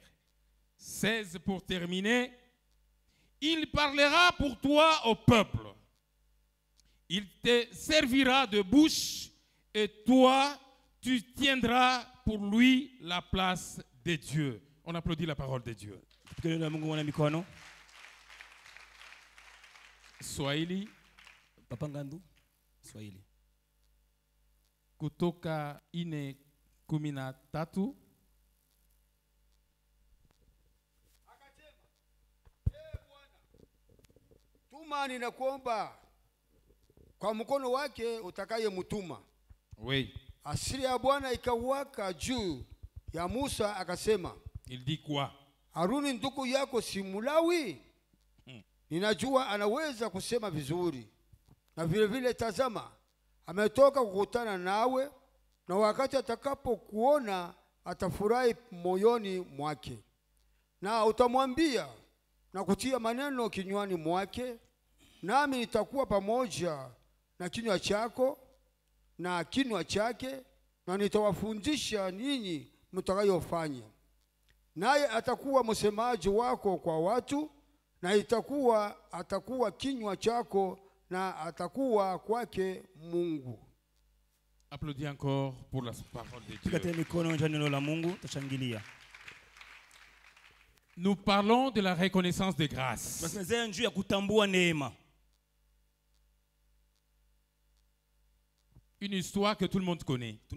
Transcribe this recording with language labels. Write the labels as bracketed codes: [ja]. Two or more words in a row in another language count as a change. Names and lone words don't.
[fr] 16 pour terminer. Il parlera pour toi au peuple. Il te servira de bouche et toi, tu tiendras pour lui la place de Dieu. On applaudit la parole de Dieu. Swahili. Papa Ngandu. Swahili. [sw] Kutoka 4:13. Tuma ninakuomba kwa mkono wake utakaye mtuma. [fr] Oui. [sw] Asiri ya Bwana ikawaka juu ya Musa akasema. [fr] Il dit quoi? [sw] Haruni ndugu yako si Mlawi? Ninajua anaweza kusema vizuri. Na vile vile tazama, ametoka kukutana nawe na wakati atakapokuona atafurahi moyoni mwake. Na utamwambia na kutia maneno kinywani mwake, nami nitakuwa pamoja na kinywa chako na kinywa chake, na nitawafundisha ninyi mtakayofanya. Naye atakuwa msemaji wako kwa watu, na atakuwa kinywa chako, na atakuwa kwake Mungu. [fr] Applaudis encore pour la parole de Dieu. Nous parlons de la reconnaissance de grâce. Une histoire que tout le monde connaît.